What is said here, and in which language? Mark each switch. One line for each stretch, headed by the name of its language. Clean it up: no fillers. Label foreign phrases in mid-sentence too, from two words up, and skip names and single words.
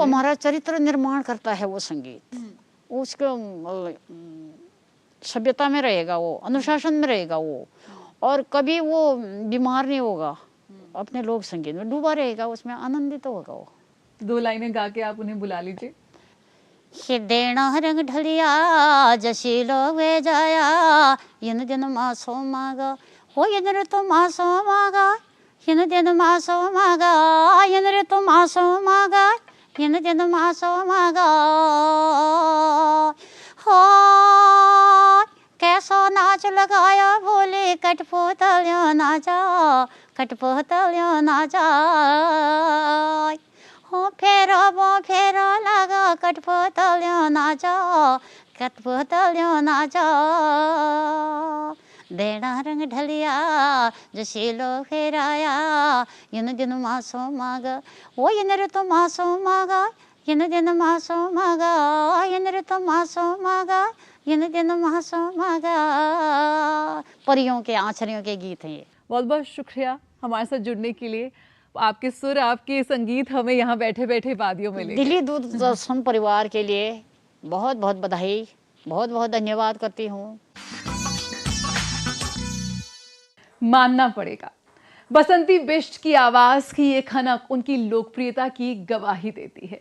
Hindi: हमारा चरित्र निर्माण करता है वो संगीत, उसको सभ्यता में रहेगा, वो अनुशासन में रहेगा वो, और कभी वो बीमार नहीं होगा, अपने लोक संगीत में डूबा रहेगा, उसमें आनंदित होगा वो। 2 लाइनें गा के आप उन्हें बुला लीजिए।
Garhwali: देना रंग ढलिया जशी वे जाया, इन दिन मासो मागा हो, इन ऋतु मासो मागा, इन दिन मासो मागा, इन ऋतु मासो मागा, इन दिन मासो मागा। हो कैसो नाच लगाया भोले, कठपुतलियों नाचा, कठपुतलियों नाचा। हो फेरो लगा, कठपुतलियों नाचा, कठपुतलियों नाचा। देना रंग ढलिया जशीलो फेराया, इन दिन मासो मागा, वो इन ऋतु मासो मागा, इन दिन मासो मागा, इन ऋतु मासो मागा, इन दिन मासो मागा।
Hindi: परियों के, आँचरियों के गीत हैं ये। बहुत बहुत शुक्रिया हमारे साथ जुड़ने के लिए। आपके सुर, आपके संगीत हमें यहाँ बैठे बैठे वादियों में लेके। दिल्ली दूरदर्शन परिवार के लिए बहुत बहुत बधाई, बहुत बहुत धन्यवाद करती हूँ। मानना पड़ेगा, बसंती बिष्ट की आवाज की ये खनक उनकी लोकप्रियता की गवाही देती है।